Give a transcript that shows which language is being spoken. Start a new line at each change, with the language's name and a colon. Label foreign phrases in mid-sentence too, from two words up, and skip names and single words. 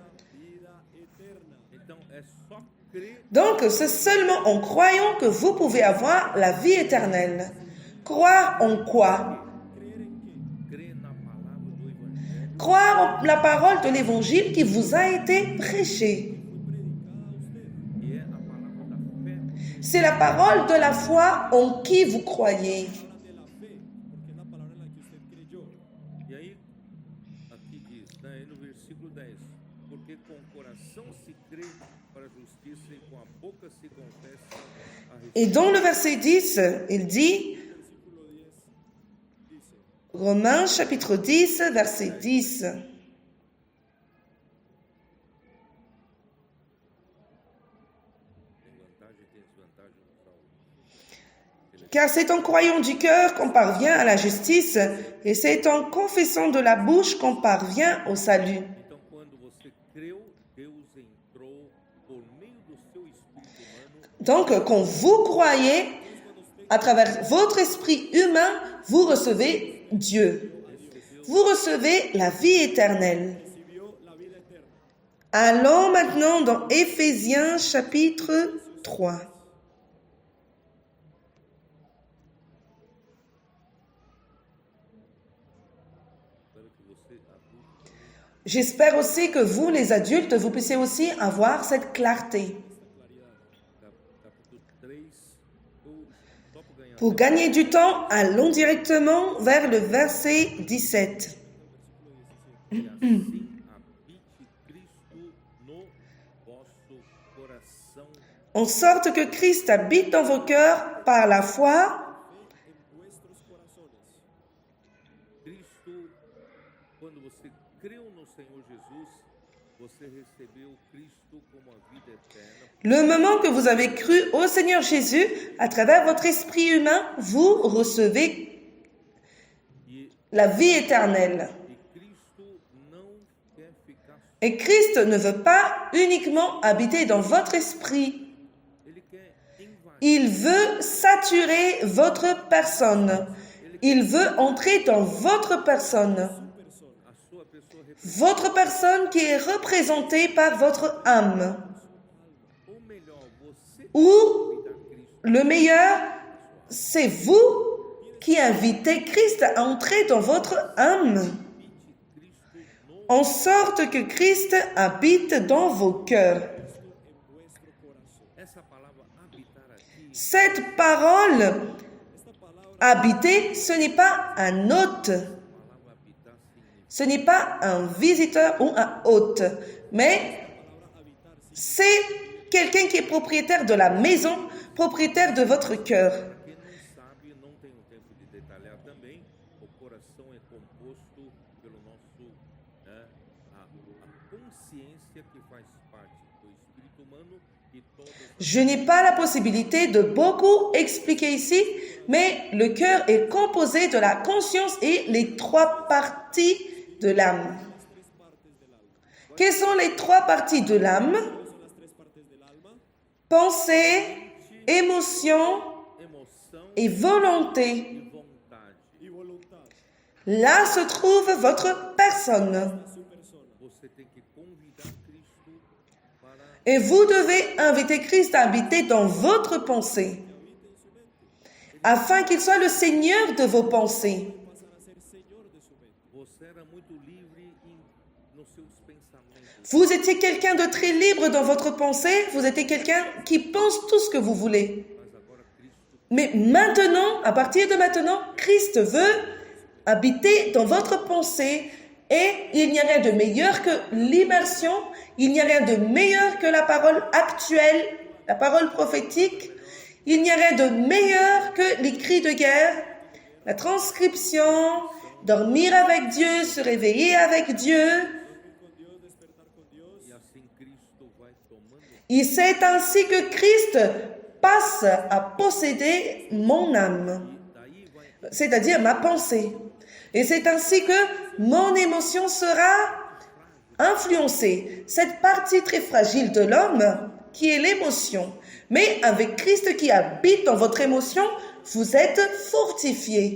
Portuguese: então é só crer
French: Donc, c'est seulement en croyant que vous pouvez avoir la vie éternelle. Croire en quoi?
Portuguese: Crer na palavra do Evangelho
French: Croire en la parole de l'évangile qui vous a été prêchée.
Portuguese: que é a palavra da fé.
French: C'est la parole de la foi en qui vous croyez.
Spanish: Habla de la fe, porque es la palabra en la que usted creyó.
Portuguese: E aí, aqui diz, né, aí no versículo 10, porque com o coração se crê para a justiça e com a boca se confessa a
French: Et
Portuguese: respeito.
French: dans le verset 10, il dit,
Spanish: Versículo 10 dice,
French: Romains chapitre 10, verset 10.
Portuguese: Tem vantagem e tem desvantagem no salmo.
French: Car c'est en croyant du cœur qu'on parvient à la justice, et c'est en confessant de la bouche qu'on parvient au salut.
Portuguese: Então, quando você creu, Deus entrou por meio do seu espírito humano.
French: Donc, quand vous croyez, à travers votre esprit humain, vous recevez Dieu. Vous recevez la vie éternelle.
Spanish: recibió la vida eterna.
French: Allons maintenant dans Éphésiens chapitre 3.
Portuguese: Espero que você, adulto,
French: J'espère aussi que vous, les adultes, vous puissiez aussi avoir cette clarté.
Portuguese: capítulo 3, eu topo ganhar.
French: Pour gagner du temps, allons directement vers le verset 17.
Portuguese: E assim habite Cristo no vosso coração,
French: En sorte que Christ habite dans vos cœurs par la foi.
Spanish: En vuestros corazones.
Portuguese: Cristo, quando você creu no Senhor Jesus, você recebeu Cristo como a vida eterna.
French: Le moment que vous avez cru au Seigneur Jésus, à travers votre esprit humain, vous recevez
Portuguese: E,
French: la vie éternelle.
Portuguese: e Cristo não quer ficar só,
French: Et Christ ne veut pas uniquement habiter dans votre esprit.
Portuguese: Ele quer invadir,
French: Il veut saturer votre personne. Il veut entrer dans votre personne.
Portuguese: a sua pessoa,
French: Votre personne qui est représentée par votre âme.
Portuguese: ou melhor, você
French: Ou
Portuguese: convidar Cristo.
French: le meilleur, c'est vous qui invitez Christ à entrer dans votre âme.
Portuguese: Habite Cristo no
French: En sorte que Christ habite dans vos cœurs.
Spanish: En vuestro corazón.
Portuguese: essa palavra habitar aqui,
French: Cette parole,
Spanish: Esta palabra
French: habiter, ce n'est pas un hôte.
Portuguese: a palavra habitar significa
French: Ce n'est pas un visiteur ou un hôte, mais
Spanish: habitar sí,
French: c'est quelqu'un qui est propriétaire de la maison, propriétaire de votre cœur.
Portuguese: quem não sabe, não tem o tempo de detalhar também, o coração é composto pelo nosso, né, a consciência que faz parte do espírito humano e todas as
French: Je n'ai pas la possibilité de beaucoup expliquer ici, mais le cœur est composé de la conscience et les trois parties de l'âme. Quelles sont les trois parties de l'âme?
Spanish: ¿cuáles son las tres partes del alma?
French: Pensée, émotion
Portuguese: emoção
French: et volonté.
Portuguese: e vontade.
Spanish: Y voluntad.
French: Là se trouve votre personne.
Spanish: Su persona.
Portuguese: Você tem que convidar Cristo para
French: Et vous devez inviter Christ à habiter dans votre pensée, afin qu'il soit le Seigneur de vos pensées.
Spanish: Pasar a ser Señor de su mente.
Portuguese: você era muito livre nos seus pensamentos.
French: Vous étiez quelqu'un de très libre dans votre pensée, vous étiez quelqu'un qui pense tout ce que vous voulez.
Portuguese: Mas agora Cristo
French: Mais maintenant, à partir de maintenant, Christ veut habiter dans votre pensée et il n'y a rien de meilleur que l'immersion, il n'y a rien de meilleur que la parole actuelle, la parole prophétique, il n'y a rien de meilleur que les cris de guerre, la transcription, dormir avec Dieu, se réveiller avec Dieu.
Spanish: Con Dios, despertar con Dios.
Portuguese: e assim Cristo vai tomando
French: Et c'est ainsi que Christ passe à posséder mon âme,
Portuguese: daí vai
French: c'est-à-dire ma pensée. Et c'est ainsi que mon émotion sera influencée. Cette partie très fragile de l'homme qui est l'émotion. Mais avec Christ qui habite dans votre émotion, vous êtes fortifié.